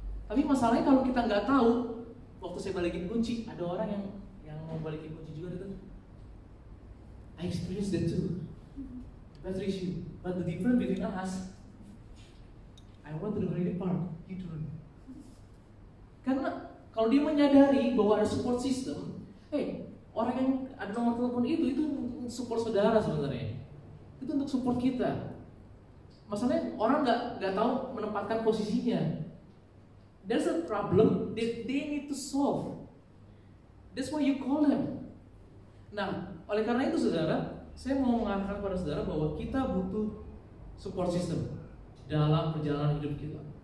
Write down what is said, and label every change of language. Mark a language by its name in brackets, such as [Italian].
[Indonesian] Tapi masalahnya kalau kita nggak tahu, waktu saya balikin kunci, ada orang yang mau balikin kunci juga itu. [English] I experienced that too. Battery issue. But the difference between us, I want to the Holiday Park, you don't. [Indonesian] Karena kalau dia menyadari bahwa ada support system, orang yang ada nomor telepon itu support saudara sebenarnya. Itu untuk support kita. Masalahnya orang nggak tahu menempatkan posisinya. [English] There's a problem that they need to solve. That's why you call them. [Indonesian] Nah, oleh karena itu saudara, saya mau mengatakan kepada saudara bahwa kita butuh support system dalam perjalanan hidup kita.